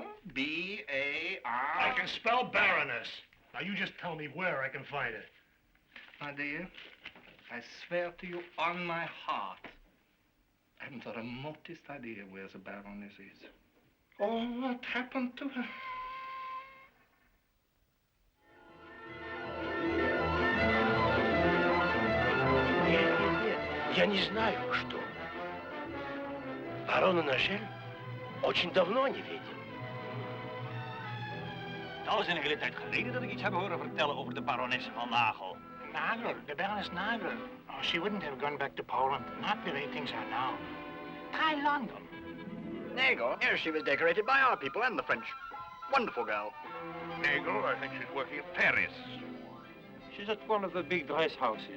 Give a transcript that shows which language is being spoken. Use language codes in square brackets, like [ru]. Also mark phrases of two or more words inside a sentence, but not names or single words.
[en] B-A-R... I can spell Baroness. Now, you just tell me where I can find it. My dear, I swear to you on my heart, I haven't the remotest idea where the Baroness is. Or what happened to her. [ru] Я не знаю, что. Барона Нажель очень давно не видел. [nl] Al is een hele tijd geleden dat ik iets heb horen vertellen over de barones van Nagel. [en] Nagel, the Baroness Nagel. Oh, she wouldn't have gone back to Poland. Not the way things are now. Try London. Nagel? Yes, she was decorated by our people and the French. Wonderful girl. Nagel, I think she's working at Paris. She's at one of the big dress houses.